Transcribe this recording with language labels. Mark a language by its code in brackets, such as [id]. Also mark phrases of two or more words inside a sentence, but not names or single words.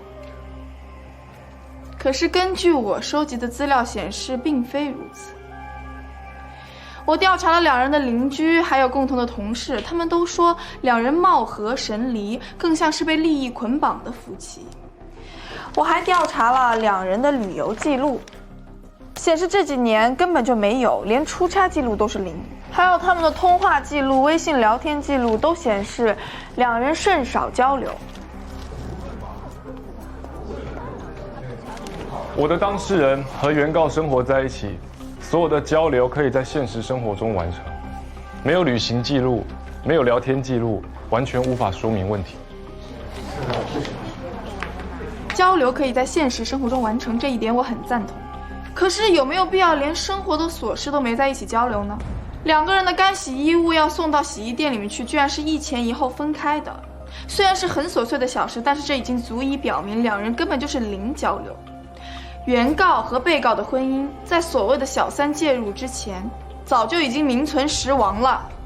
[zh] 可是根據我收集的資料顯示，並非如此。我調查了2人的鄰居，還有共同的同事，他們都說2人貌合神離，更像是被利益捆綁的夫妻。我還調查了2人的旅遊記錄，顯示這幾年根本就沒有，連出差記錄都是0。還有他們的通話記錄、微信聊天記錄都顯示2人甚少交流。我的當事人和原告生活在一起，所有的交流可以在現實生活中完成，沒有旅行記錄，沒有聊天記錄，完全無法說明問題。交流可以在現實生活中完成，這一點我很贊同。可是有沒有必要連生活的瑣事都沒在一起交流呢？2個人的乾洗衣物要送到洗衣店裡面去，居然是1前1後分開的。雖然是很瑣碎的小事，但是這已經足以表明2人根本就是零交流。原告和被告的婚姻，在所謂的小三介入之前，早就已經名存實亡了。